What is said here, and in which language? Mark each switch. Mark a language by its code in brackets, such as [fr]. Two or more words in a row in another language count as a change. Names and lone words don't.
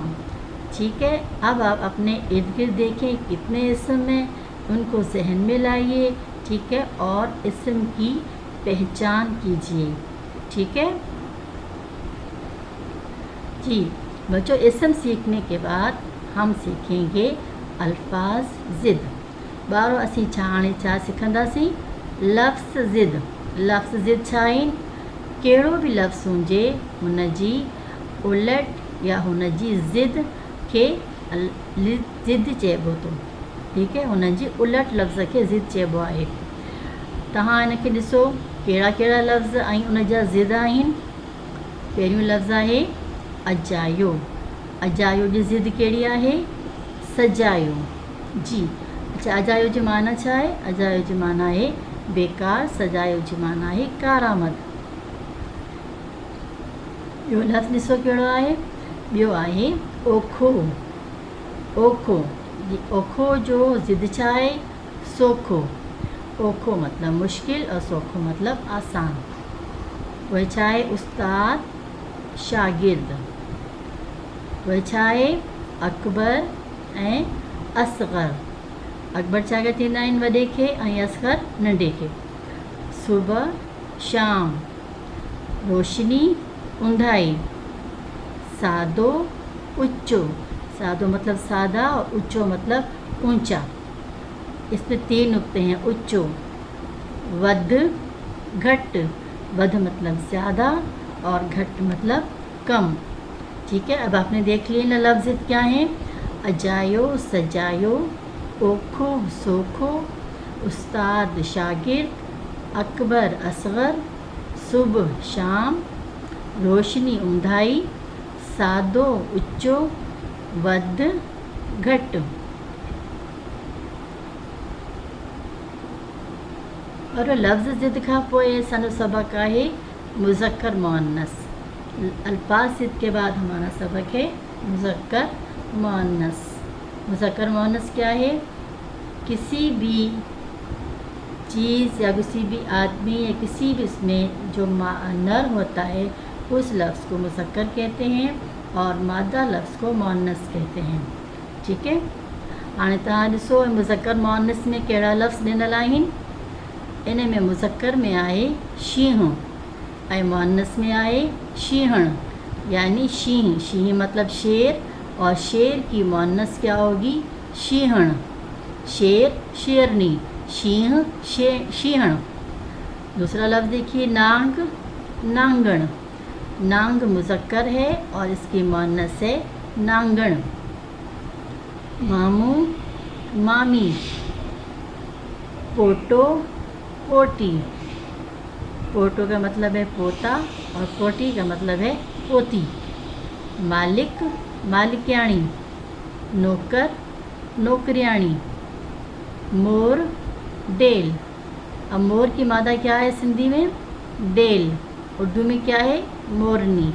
[hi] ठीक है, अब आप अपने इर्द गिर्द देखें कितने इस्म हैं, उनको जहन में लाइए। ठीक है, और इस्म की पहचान कीजिए। ठीक है जी बच्चों, इस्म सीखने के बाद हम सीखेंगे अल्फाज ज़िद। [sd] ॿारो असीं हाणे छा सिखंदासीं? लफ़्ज़ ज़िद। लफ़्ज़ ज़िद छा आहिनि? कहिड़ो बि लफ़्ज़ हुजे हुन जी उलट या हुन जी ज़िद खे ज़िद चइबो थो। [hi] ठीक है, [sd] हुन जी उलट लफ़्ज़ खे ज़िद चइबो आहे। तव्हां हिनखे ॾिसो कहिड़ा कहिड़ा लफ़्ज़ ऐं उन जा ज़िद आहिनि। पहिरियों लफ़्ज़ आहे अजायो। अजायो जी ज़िद कहिड़ी आहे? सजायो। [hi] जी अच्छा, [sd] अजायो जो माना छा आहे? अजायो जो माना आहे बेकार, सजायो जो माना आहे कारामद। ॿियो लफ़्ज़ ॾिसो कहिड़ो आहे? ॿियो आहे ओखो। ओखो जी, ओखो जो ज़िद छा आहे? सोखो। ओखो मतिलबु मुश्किल और सोखो मतिलबु आसान। वह छा आहे? उस्ताद शागिर्द। वह छा आहे? अकबर ऐं असग़र। अकबर छा थींदा आहिनि? वॾे खे, ऐं असग़र नंढे खे। सुबुह शाम, रोशनी उंधाई, सादो ऊंचो। [hi] सादो मतलब सादा और ऊंचो मतलब ऊंचा। इसमें 3 नुक्ते हैं। ऊंचो, [sd] वध घट। [hi] वध मतलब ज़्यादा और घट मतलब कम। ठीक है, अब आपने देख लिए ना लफ्ज़ क्या हैं? [sd] अजायो सजायो, ओखो सोखो, उस्ताद शागिर्द, अकबर असग़र, सुबह शाम, रोशनी उंधाई, सादो ऊंचो, वध घट। और लफ्ज़ ज़िद खां पोइ असांजो सबक़ आहे मुज़क्कर मुअन्नस। [hi] अल्फाज ज़िद के बाद हमारा सबक है मुज़क्कर मुअन्नस। मुज़क्कर मुअन्नस क्या है? किसी भी चीज़ या किसी भी आदमी या किसी भी इसमें जो नर होता है उस लफ्ज़ को मुज़क्कर कहते हैं और मादा लफ्ज़ को मुअन्नस कहते हैं। ठीक है, [sd] हाणे तव्हां ॾिसो मुज़क्कर मुअन्नस में कहिड़ा लफ़्ज़ ॾिनल आहिनि। इन में मुज़क्कर में आहे शींहुं ऐं मुअन्नस में आहे शींहण, यानी शींह। [hi] शींह मतलब शेर, और शेर की मुअन्नस क्या होगी? शींहण। शेर शेरनी, शींह शींहण। दूसरा लफ्ज़ देखिए नांग नांगण। नांग मुज़क्कर है और इसकी मुअन्नस है नांगण। मामू मामी, पोटो पोटी। पोटो का मतलब है पोता और पोटी का मतलब है पोती। मालिक मालिक्याणी, नौकर नौकरियाणी, मोर डेल। अब मोर की मादा क्या है सिंधी में? डेल। उर्दू में क्या है? मोरनी।